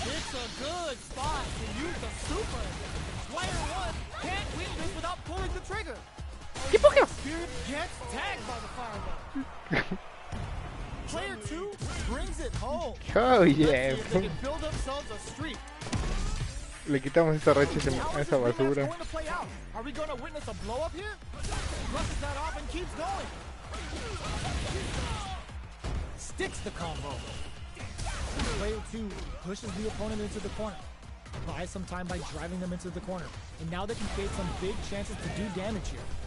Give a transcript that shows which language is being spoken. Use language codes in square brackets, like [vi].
[en] It's a good spot to use the super. Player one can't win this without pulling the trigger. Spirit gets tagged by the fireball. Player two brings it home. Oh yeah. Let's see if they can build themselves a streak. [es] Le quitamos esa racha a esa basura. [en] Going to play out. Are we going to witness a blow up here? Brushes that off and keeps going. Sticks the combo. Player 2 pushes the opponent into the corner. Buys some time by driving them into the corner. And now they can create some big chances to do damage here.